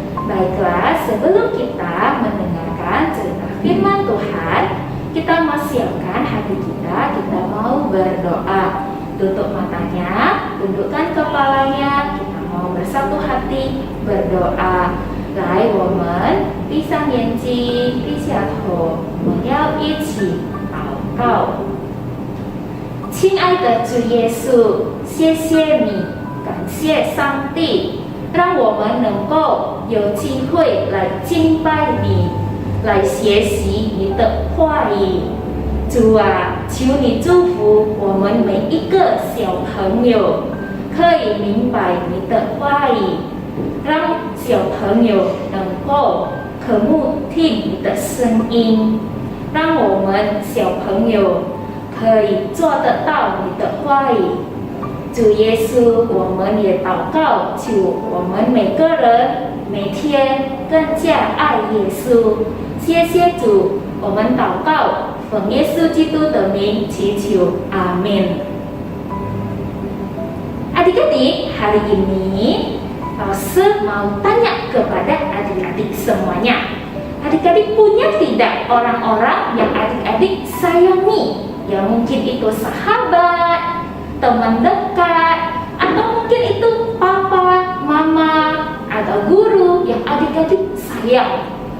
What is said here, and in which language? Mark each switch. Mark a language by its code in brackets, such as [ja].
[id] Baiklah, sebelum kita mendengarkan cerita firman Tuhan, kita mau siapkan hati kita mau berdoa. Tutup matanya, tundukkan kepalanya, kita mau bersatu hati berdoa. [zh] 来，我们闭上眼睛，低下头，我们要一起祷告。亲爱的主耶稣，谢谢你，感谢上帝，让我们能够有机会来敬拜你，来学习你的话语。主啊，求你祝福我们每一个小朋友，可以明白你的话语。让小朋友能够渴慕听你的声音，让我们小朋友可以做得到你的话语。主耶稣，我们也祷告，求我们每个人每天更加爱耶稣。谢谢主，我们祷告，奉耶稣基督的名祈求，阿们。 [id] Adik-adik, hari ini Paus mau tanya kepada adik-adik semuanya. Adik-adik punya tidak orang-orang yang adik-adik sayangi? Yang mungkin itu sahabat, teman dekat, atau mungkin itu papa, mama, atau guru yang adik-adik sayang.